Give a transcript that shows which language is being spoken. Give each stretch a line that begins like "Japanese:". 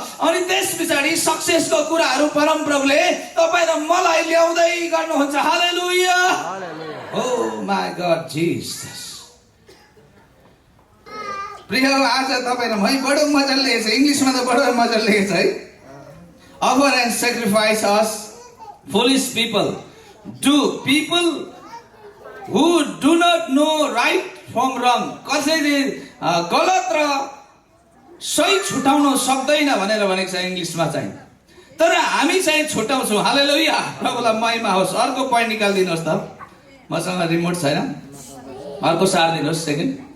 Nepali: अनि त्यस पछाडि सक्सेसको कुराहरू परम प्रभुले तपाईँ र मलाई ल्याउँदै गर्नुहुन्छ। हालेलुया।
English: Oh my God Jesus.
Nepali: प्रिय आज तपाईँ र मै बडो मजाले लेखेको छ, इङ्ग्लिसमा त बडो मजाले लेखेको छ है।
English: Offer and sacrifice us foolish people, to people who do not know right from wrong.
Nepali: कसैले गलत र सही छुटाउन सक्दैन भनेर भनेको छ इङ्ग्लिसमा चाहिँ, तर हामी चाहिँ छुटाउँछौँ। हालेलुया। प्रभुलाई महिमा होस्। अर्को पोइन्ट निकालिदिनुहोस् त, मसँग रिमोट छैन, अर्को सारिदिनुहोस् सेकेन्ड।